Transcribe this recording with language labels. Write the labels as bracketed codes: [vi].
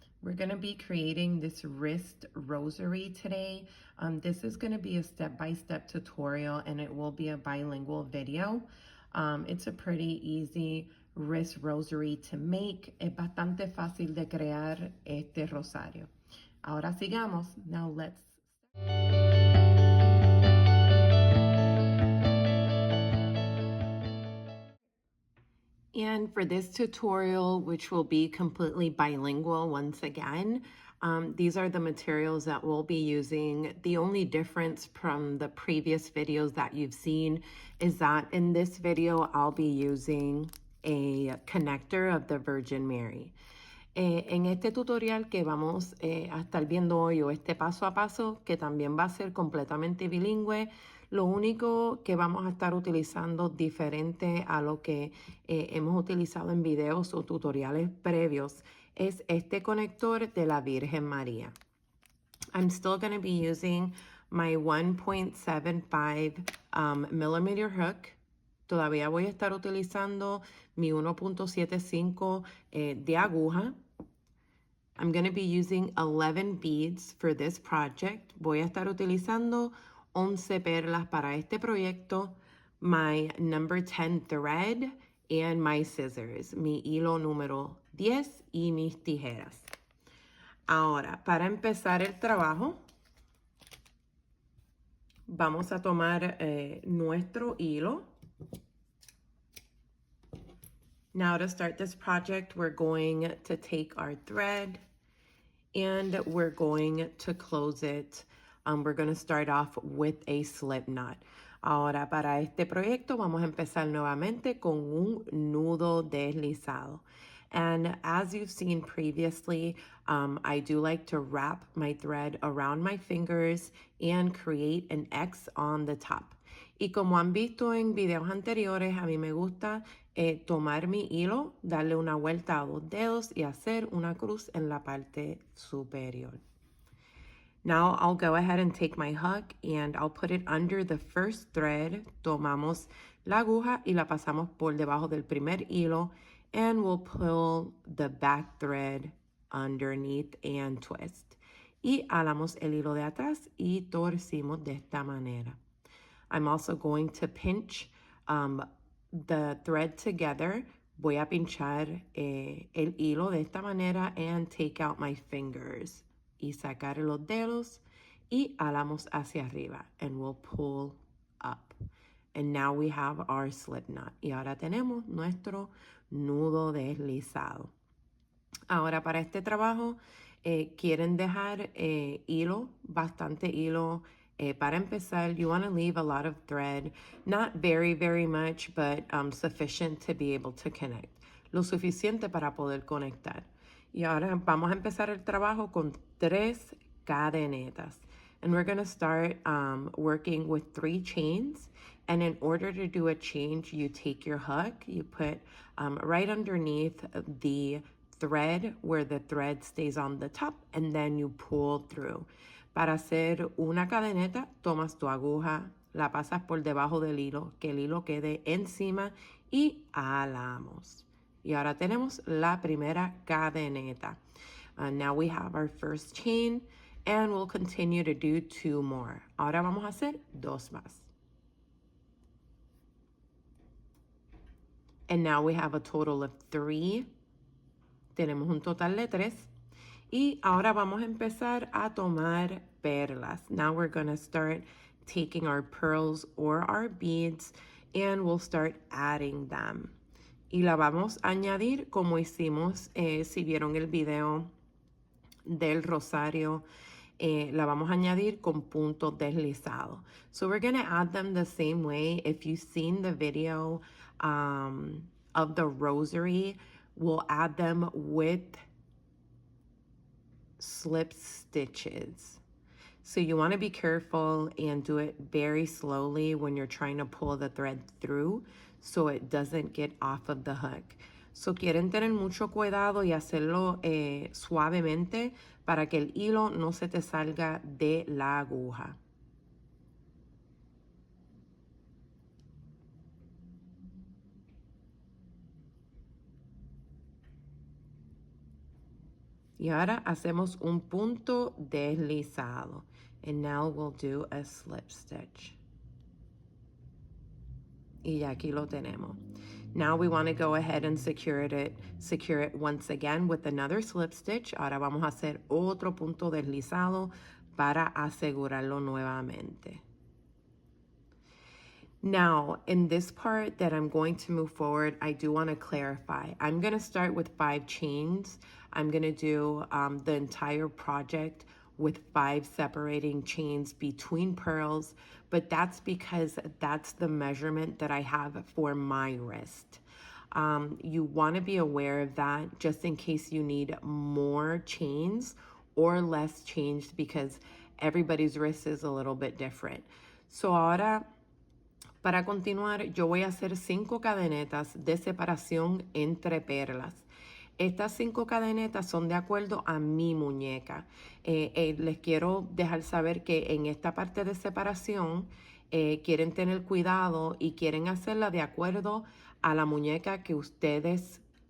[en] We're going to be creating this wrist rosary today. This is going to be a step-by-step tutorial and it will be a bilingual video. It's a pretty easy wrist rosary to make. [es] Es bastante fácil de crear este rosario. Ahora sigamos. [en] Now let's. And for this tutorial, which will be completely bilingual once again, these are the materials that we'll be using. The only difference from the previous videos that you've seen is that in this video, I'll be using a connector of the Virgin Mary. [es] En este tutorial que vamos a estar viendo hoy, o este paso a paso, que también va a ser completamente bilingüe, lo único que vamos a estar utilizando diferente a lo que hemos utilizado en videos o tutoriales previos es este conector de la Virgen María. [en] I'm still going to be using my 1.75 millimeter hook. [es] Todavía voy a estar utilizando mi 1.75 de aguja. [en] I'm going to be using 11 beads for this project. [es] Voy a estar utilizando 11 perlas para este proyecto, [en] my number 10 thread, and my scissors, [es] mi hilo número 10 y mis tijeras. Ahora, para empezar el trabajo, vamos a tomar nuestro hilo. [en] Now to start this project, we're going to take our thread and we're going to close it. We're going to start off with a slip knot. [es] Ahora, para este proyecto vamos a empezar nuevamente con un nudo deslizado. [en] And as you've seen previously, I do like to wrap my thread around my fingers and create an X on the top. [es] Y como han visto en videos anteriores, a mí me gusta tomar mi hilo, darle una vuelta a 2 dedos y hacer una cruz en la parte superior. [en] Now I'll go ahead and take my hook and I'll put it under the first thread. [es] Tomamos la aguja y la pasamos por debajo del primer hilo [en] and we'll pull the back thread underneath and twist. [es] Y alamos el hilo de atrás y torcimos de esta manera. [en] I'm also going to pinch the thread together. [es] Voy a pinchar el hilo de esta manera [en] and take out my fingers. [es] Y sacar los dedos y alamos hacia arriba. [en] And we'll pull up. And now we have our slip knot. [es] Y ahora tenemos nuestro nudo deslizado. Ahora para este trabajo quieren dejar hilo, bastante hilo. Para empezar, [en] you want to leave a lot of thread, not very, very much, but sufficient to be able to connect. [es] Lo suficiente para poder conectar. Y ahora vamos a empezar el trabajo con 3 cadenetas. [en] And we're going to start working with 3 chains. And in order to do a change, you take your hook, you put right underneath the thread where the thread stays on the top, and then you pull through. [es] Para hacer una cadeneta, tomas tu aguja, la pasas por debajo del hilo, que el hilo quede encima y alamos. Y ahora tenemos la primera cadeneta. [en] Now we have our first chain and we'll continue to do 2 more. [es] Ahora vamos a hacer 2 más. [en] And now we have a total of 3. [es] Tenemos un total de 3. Y ahora vamos a empezar a tomar perlas. [en] Now we're going to start taking our pearls or our beads and we'll start adding them. [es] Y la vamos a añadir como hicimos, si vieron el video del rosario, la vamos a añadir con puntos deslizados. [en] So we're going to add them the same way. If you've seen the video of the rosary, we'll add them with slip stitches. So you want to be careful and do it very slowly when you're trying to pull the thread through so it doesn't get off of the hook. [es] So quieren tener mucho cuidado y hacerlo suavemente para que el hilo no se te salga de la aguja. Y ahora hacemos un punto deslizado. [en] And now we'll do a slip stitch. [es] Y ya aquí lo tenemos. [en] Now we want to go ahead and secure it once again with another slip stitch. [es] Ahora vamos a hacer otro punto deslizado para asegurarlo nuevamente. [en] Now, in this part that I'm going to move forward, I do want to clarify. I'm going to start with 5 chains. I'm going to do the entire project with 5 separating chains between pearls, but that's because that's the measurement that I have for my wrist. You want to be aware of that just in case you need more chains or less chains because everybody's wrist is a little bit different. [es] So ahora, para continuar, yo voy a hacer 5 cadenetas de separación entre perlas. Estas 5 cadenetas son de acuerdo a mi muñeca. Les quiero dejar saber que en esta parte de separación quieren tener cuidado y quieren hacerla de acuerdo a la muñeca que ustedes...